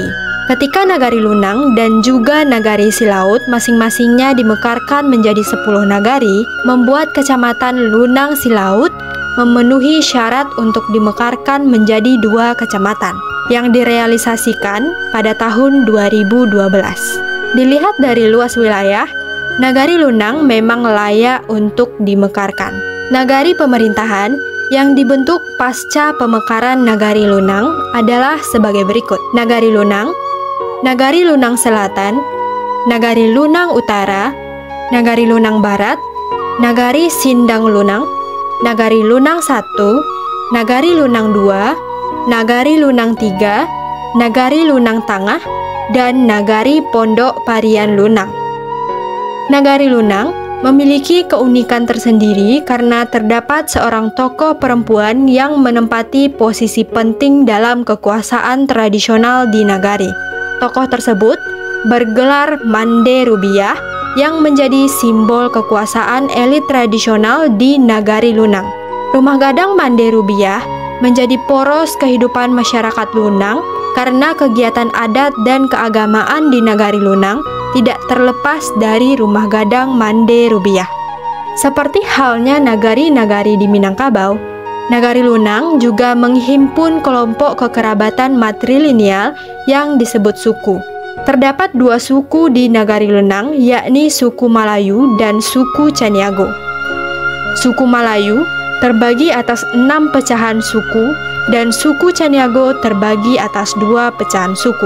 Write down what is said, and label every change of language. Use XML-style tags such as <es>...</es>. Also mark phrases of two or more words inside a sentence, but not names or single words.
<id>Ketika Nagari Lunang dan juga Nagari Silaut masing-masingnya dimekarkan menjadi 10 nagari, membuat Kecamatan Lunang Silaut memenuhi syarat untuk dimekarkan menjadi 2 kecamatan, yang direalisasikan pada tahun 2012. Dilihat dari luas wilayah, Nagari Lunang memang layak untuk dimekarkan. Nagari pemerintahan yang dibentuk pasca pemekaran Nagari Lunang adalah sebagai berikut: Nagari Lunang, Nagari Lunang Selatan, Nagari Lunang Utara, Nagari Lunang Barat, Nagari Sindang Lunang, Nagari Lunang 1, Nagari Lunang 2, Nagari Lunang 3, Nagari Lunang Tengah, dan Nagari Pondok Parian Lunang. Nagari Lunang memiliki keunikan tersendiri karena terdapat seorang tokoh perempuan yang menempati posisi penting dalam kekuasaan tradisional di nagari. Tokoh tersebut bergelar Mande Rubiah yang menjadi simbol kekuasaan elit tradisional di Nagari Lunang. Rumah gadang Mande Rubiah menjadi poros kehidupan masyarakat Lunang karena kegiatan adat dan keagamaan di Nagari Lunang tidak terlepas dari Rumah Gadang Mande Rubiah. Seperti halnya nagari-nagari di Minangkabau, Nagari Lunang juga menghimpun kelompok kekerabatan matrilineal yang disebut suku. Terdapat 2 suku di Nagari Lunang, yakni suku Malayu dan suku Caniago. Suku Malayu terbagi atas 6 pecahan suku dan suku Caniago terbagi atas 2 pecahan suku.</id>